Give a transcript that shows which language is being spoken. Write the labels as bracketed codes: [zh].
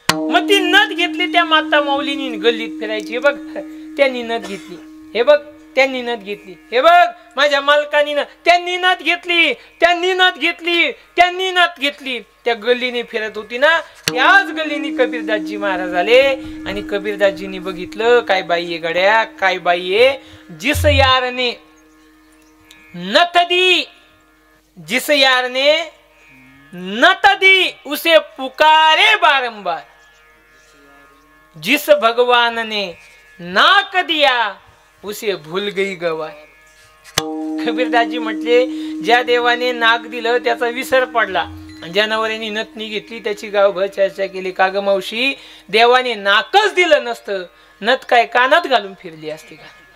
[mr] मग ती नथ घेतली त्या माता माऊलीनी, गल्लीत फिरायची. हे बघ त्यांनी नथ घेतली, हे बघ त्यांनी नथ घेतली, हे बघ माझ्या मालकानी त्यांनी नथ घेतली, त्यांनी नथ घेतली, त्यांनी नथ घेतली. त्या गल्लीने फिरत होती ना, त्याच गल्लीने कबीरदासजी महाराज आले आणि कबीरदासजींनी बघितलं, काय बाई आहे गड्या, काय बाई आहे. [hi] जिस यार ने नथ दी, जिस यार ने नथ दी उसे पुकारे बारंबार, जिस भगवान ने नाक दिया उसे भूल गई गवार. [mr] कबीरदासजी म्हटले, ज्या देवाने नाक दिलं त्याचा विसर पडला आणि ज्या नवऱ्याने नथनी घेतली त्याची गावभर चर्चा केली. का ग मावशी, देवाने नाकच दिलं नसतं, नथ काय कानात घालून फिरली असती का?